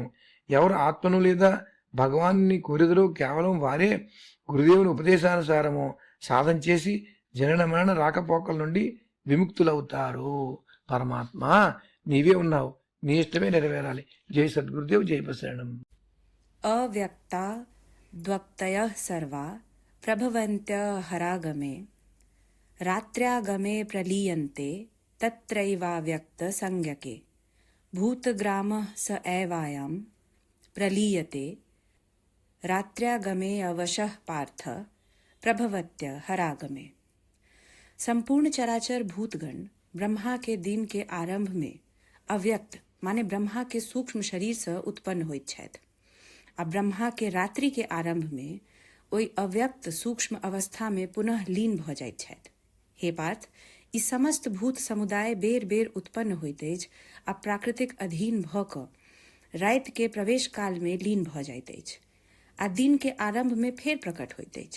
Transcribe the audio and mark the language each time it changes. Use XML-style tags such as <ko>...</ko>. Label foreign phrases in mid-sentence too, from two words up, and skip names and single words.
<te>ఎవరు ఆత్మను లేదా భగవాన్ని కోరిదరో కేవలం వారే గురుదేవుని ఉపదేశానుసారము సాధన చేసి జనన మరణ రాకపోకల నుండి విముక్తులవుతారు. పరమాత్మ నీవే ఉన్నావు, నీ ఇష్టమే నెరవేరాలి. జై సద్గురుదేవ్, జై ప్రసరణం.</te> <sa>अव्यक्ता द्वक्तयः सर्वा प्रभवन्त्य हरागमे रात्र्यागमे प्रलीयन्ते तत्रैवाव्यक्तसंज्ञके भूतग्रामः स एवायं प्रलीयते रात्र्यागमे अवशः पार्थ प्रभवत्य हरागमे।</sa> <mai>संपूर्ण चराचर भूतगण ब्रह्मा के दिन के आरंभ में अव्यक्त माने ब्रह्मा के सूक्ष्म शरीर से उत्पन्न होइत छथि आ ब्रह्मा के रात्रि के आरंभ में ओहि अव्यक्त सूक्ष्म अवस्था में पुनः लीन भ जाइत छथि। हे पार्थ, ई समस्त भूत समुदाय बेर बेर उत्पन्न होइत अछि आ प्राकृतिक अधीन भ क राति के प्रवेश काल में लीन भ जाइत अछि आ दिन के आरंभ में फेर प्रकट होइत अछि।</mai>